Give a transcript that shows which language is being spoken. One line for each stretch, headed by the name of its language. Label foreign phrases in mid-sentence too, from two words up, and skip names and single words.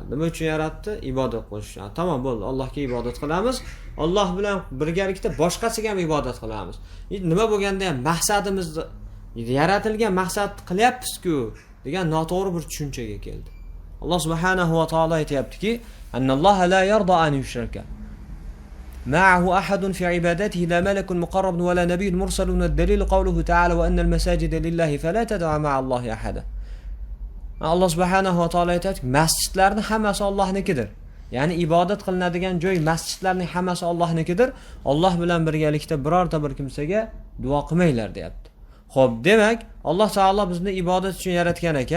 Uzbek: Nima uchun yaratdi? Ibodat qilish uchun. Tamam, bo'ldi, Allohga ibodat qilamiz. Alloh bilan birgalikda boshqasiga ham ibodat qilamiz. Nima bo'lganda ham maqsadimizni yaratilgan maqsad qilyapmiz-ku degan noto'g'ri bir tushunchaga keldi. Alloh subhanahu va taolo aytayaptiki,
Arabic: أن الله لا يرضى أن يشرك معه أحد في عبادته لا ملك مقرب ولا نبي مرسل الدليل قوله تعالى وأن المساجد لله فلا تدعوا مع الله أحدا.
Uzbek: Alloh subhanahu va taolo aytadi, masjidlarning hammasi Allohnikidir. Ya'ni ibodat qilinadigan joy, masjidlarning hammasi Allohnikidir. Alloh bilan birgalikda birorta bir kimsaga duo qilmanglar deyapti. Xo'p, demak, Alloh taolo bizni ibodat uchun yaratgan ekan.